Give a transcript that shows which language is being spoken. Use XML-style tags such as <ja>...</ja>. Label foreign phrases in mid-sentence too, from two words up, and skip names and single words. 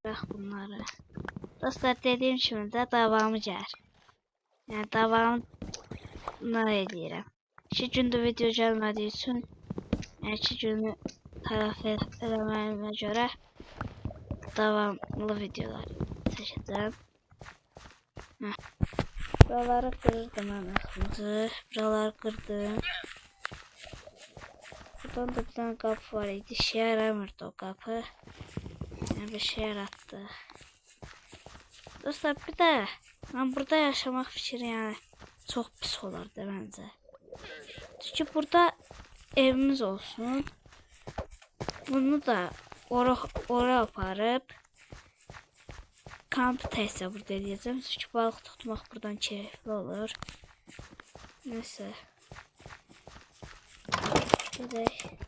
<tr>Bak bunları.</tr> <az>Dostlar dediğim kimi də davamı gəlir. Yəni davamı ne edirəm. 2 gündür video gəlmədiyi üçün, yəni 2 günü tələf eləməyimə görə davamlı videolar çəkəcəm.</az> <tr>Buraları kırdım ben aklımızı. Buraları kırdım. Buradan da bir tane kapı var idi. İşe yaramırdı o kapı. Yani bir şey yarattı. Dostlar bir de ben burada yaşamak fikri yani çok pis olardı bence. Çünkü burada evimiz olsun.</tr> <az>Bunu da ora aparıp kampı təhsil burada edəcəm. Çünki balıq tutmaq buradan keyifli olur. Neyse. Gedək.</az>